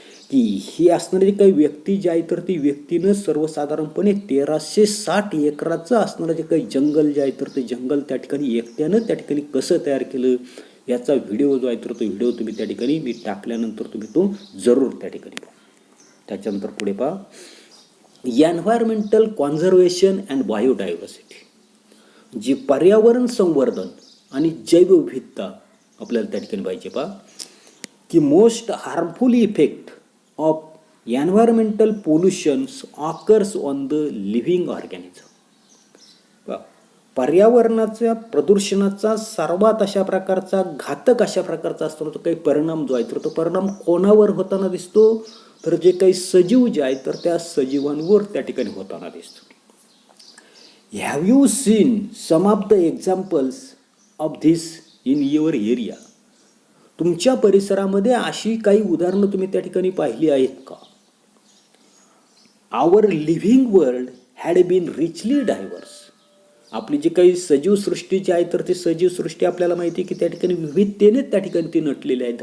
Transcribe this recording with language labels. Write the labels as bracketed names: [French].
[Marathi] की ही असणारी काही व्यक्ती जी आहे तर ती व्यक्तीनं सर्वसाधारणपणे 1360 एकराचं असणारं जे काही जंगल जे आहे तर ते जंगल त्या ठिकाणी एकट्यानं त्या ठिकाणी कसं तयार केलं याचा व्हिडिओ जो आहे तर तो व्हिडिओ तुम्ही त्या ठिकाणी मी टाकल्यानंतर तुम्ही तो जरूर त्या ठिकाणी पहा. त्याच्यानंतर पुढे पहा, एन्व्हायरमेंटल कॉन्झर्वेशन अँड बायोडायव्हर्सिटी, जी पर्यावरण संवर्धन आणि जैवविविधता आपल्याला त्या ठिकाणी पाहिजे. पहा की [English] Most harmful effect of environmental pollutions occurs on the living organism. [Marathi] पर्यावरणाच्या प्रदूषणाचा सर्वात अशा प्रकारचा घातक अशा प्रकारचा असतो तो काही परिणाम जो आहे तर तो परिणाम कोणावर होताना दिसतो, तर जे काही सजीव जे आहे तर त्या सजीवांवर त्या ठिकाणी होताना दिसतो. [English] Have you seen some of the examples of this in your area? [Marathi] तुमच्या परिसरामध्ये अशी काही उदाहरणं तुम्ही त्या ठिकाणी पाहिली आहेत का? [English] Our living world had been richly diverse. [Marathi] आपली जी काही सजीव सृष्टी जी आहे तर ती सजीव सृष्टी आपल्याला माहिती आहे की त्या ठिकाणी विविधतेने त्या ठिकाणी ती नटलेली आहेत.